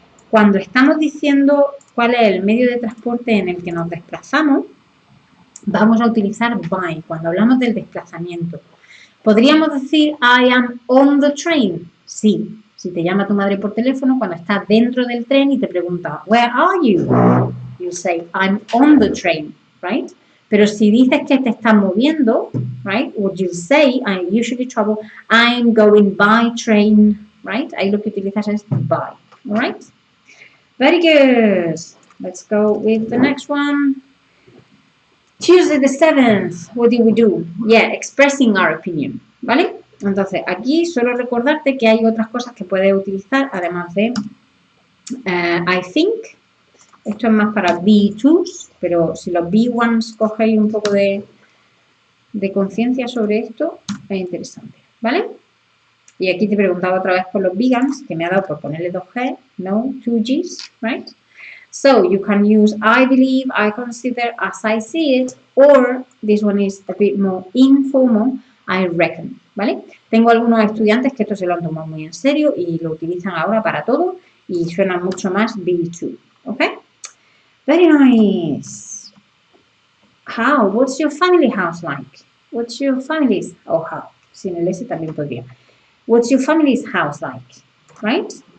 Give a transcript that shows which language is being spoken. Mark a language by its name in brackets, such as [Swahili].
[Spanish] Cuando estamos diciendo cuál es el medio de transporte en el que nos desplazamos, vamos a utilizar by cuando hablamos del desplazamiento. ¿Podríamos decir [English] I am on the train? [Spanish] Sí. Si te llama tu madre por teléfono, cuando estás dentro del tren y te pregunta, [English] where are you? You say, I'm on the train, right? [Spanish] Pero si dices que te estás moviendo, [English] right? Would you say, I usually travel, I'm going by train, right? [Spanish] Ahí lo que utilizas es by, [English] all right? Very good. Let's go with the next one. Tuesday the 7th, what do we do? Yeah, expressing our opinion, ¿vale? [Spanish] Entonces, aquí solo recordarte que hay otras cosas que puedes utilizar, además de I think. Esto es más para B2s, pero si los B1s cogéis un poco de conciencia sobre esto, es interesante, ¿vale? Y aquí te preguntaba otra vez por los vegans, que me ha dado por ponerle 2G, no, 2Gs, right? [English] So, you can use I believe, I consider, as I see it, or this one is a bit more informal, I reckon, ¿vale? [Spanish] Tengo algunos estudiantes que esto se lo han tomado muy en serio y lo utilizan ahora para todo y suena mucho más B2, ¿ok? [English] Very nice. How? What's your family house like? What's your family's, oh, how? [Spanish] Sin el S también podría. [English] What's your family's house like? Right?